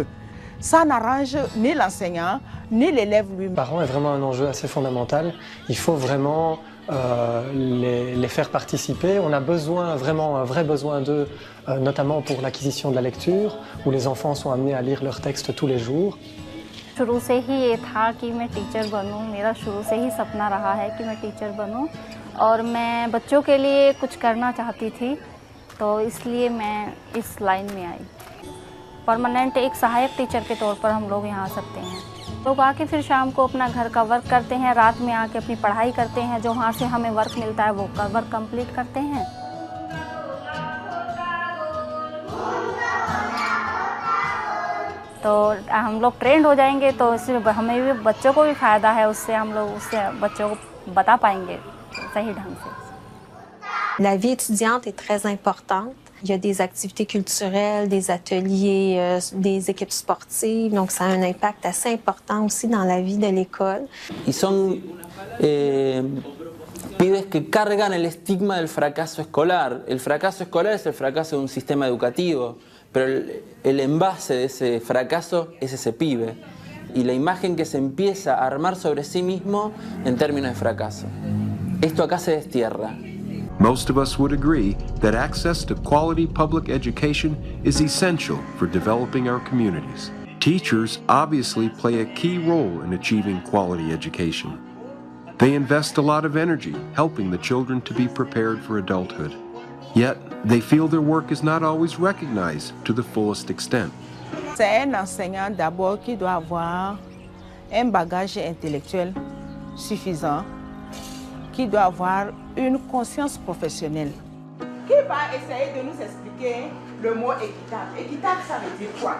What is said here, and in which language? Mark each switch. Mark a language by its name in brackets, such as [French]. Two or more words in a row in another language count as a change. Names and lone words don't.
[French] Ça n'arrange ni l'enseignant, ni l'élève lui-même. Les parents est vraiment un enjeu assez fondamental. Il faut vraiment les faire participer. On a besoin, vraiment un vrai besoin d'eux, notamment pour l'acquisition de la lecture, où les enfants sont amenés à lire leurs textes tous les jours. [Hindi] शुरू से ही ये था कि मैं टीचर बनूं, मेरा शुरू से ही सपना रहा है कि मैं टीचर बनूं और मैं बच्चों के लिए कुछ करना चाहती थी, तो इसलिए मैं इस लाइन में आई। परमानेंट एक सहायक टीचर के तौर पर हम लोग यहाँ आ सकते हैं। लोग आके फिर शाम को अपना घर का वर्क करते हैं, रात में आके अपनी पढ़ाई करते हैं, जो वहाँ से हमें वर्क मिलता है वो वर्क कंप्लीट करते हैं। तो हम लोग ट्रेंड हो जाएंगे तो इससे हमें भी, बच्चों को भी फ़ायदा है, उससे हम लोग उससे बच्चों को बता पाएंगे सही ढंग से। [French] La vie étudiante est très importante. Il y a des activités culturelles, des ateliers, des équipes sportives, donc ça a un impact assez important aussi dans la vie de l'école. [Spanish] Y son pibes que cargan el estigma del fracaso escolar. El fracaso escolar es el fracaso de un sistema educativo, pero el envase de ese fracaso es ese pibe y la imagen que se empieza a armar sobre sí mismo en términos de fracaso. Esto acá se destierra. [English] Most of us would agree that access to quality public education is essential for developing our communities. Teachers obviously play a key role in achieving quality education. They invest a lot of energy helping the children to be prepared for adulthood. Yet, they feel their work is not always recognized to the fullest extent. [French] C'est un enseignant d'abord qui doit avoir un bagage intellectuel suffisant, qui doit avoir une conscience professionnelle. Qui va essayer de nous expliquer le mot équitable? Équitable, ça veut dire quoi?